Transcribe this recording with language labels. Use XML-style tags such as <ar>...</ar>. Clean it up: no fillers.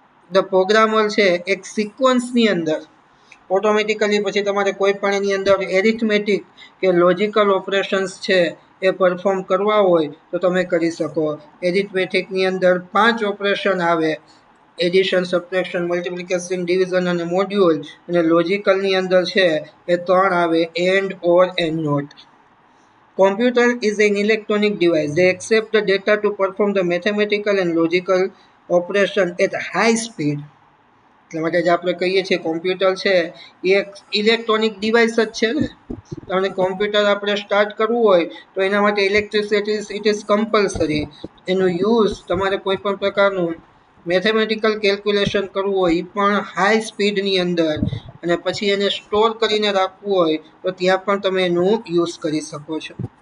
<gu>The programmer છે એક સિક્વન્સની અંદર ઓટોમેટિકલી પછી તમારે કોઈ પણ એની અંદર એરિથમેટિક કે લોજિકલ ઓપરેશન્સ છે એ પરફોર્મ કરવા હોય તો તમે કરી શકો. એરિથમેટિકની અંદર 5 ઓપરેશન આવે: એડિશન, સબટ્રેક્શન, મલ્ટિપ્લિકેશન, ડિવિઝન અને મોડ્યુલ. અને લોજિકલની અંદર છે એ 3 આવે: and, or and not.</gu> <en>Computer is an electronic device. They accept the data to perform the mathematical and logical operation at high speed.</en> <gu>એટલા માટે જે આપણે કહીએ છીએ કોમ્પ્યુટર છે એ એક ઇલેક્ટ્રોનિક ડિવાઇસ જ છે ને. અને કોમ્પ્યુટર આપણે સ્ટાર્ટ કરવું હોય તો એના માટે ઇલેક્ટ્રિસિટી</gu> <en>It is compulsory.</en> <gu>એનું યુઝ તમારે કોઈ પણ પ્રકારનું મેથેમેટિકલ કેલ્ક્યુલેશન કરવું હોય એ પણ હાઈ સ્પીડની અંદર, અને પછી એને સ્ટોર કરીને રાખવું હોય તો ત્યાં પણ તમે એનું યુઝ કરી શકો છો.</gu>